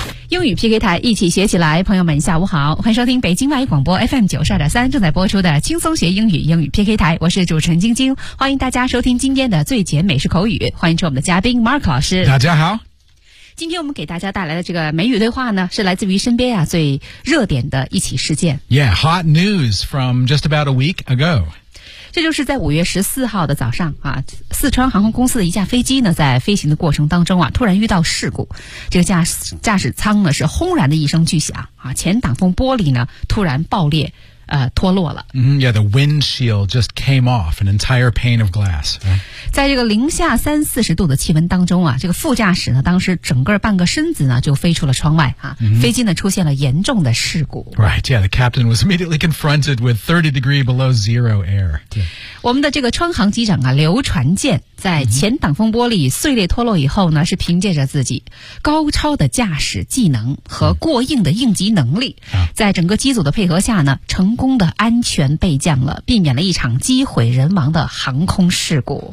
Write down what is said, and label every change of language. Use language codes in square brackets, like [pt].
[zh] 英语 PK 台，一起学起来。朋友们下午好，欢迎收听北京外语广播 FM92.3 正在播出的轻松学英语英语 PK 台，我是主持人晶晶，欢迎大家收听今天的最简美式口语，欢迎出我们的嘉宾 Mark 老师。大家好，今天我们给大家带来的这个美语对话呢，是来自于身边啊最热点的一起事件。 [en] Yeah, hot news from just about a week ago。 [zh] 这就是在5月14号的早上啊，四川航空公司的一架飞机呢，在飞行的过程当中啊，突然遇到事故。这个驾驶舱呢是轰然的一声巨响啊，前挡风玻璃呢突然爆裂，脱落了。 [en] Yeah, the windshield just came off, an entire pane of glass. [zh] 在这个-30-40度的气温当中啊，这个副驾驶呢，当时整个半个身子呢就飞出了窗外啊，飞机呢出现了严重的事故。 [en] Right, yeah, the captain was immediately confronted with 30 degree below zero air. [zh] 我们的这个川航机长啊，刘传健在前挡风玻璃碎裂脱落以后呢，是凭借着自己高超的驾驶技能和过硬的应急能力，在整个机组的配合下呢，成功的安全备降了，避免了一场机毁人亡的航空事故。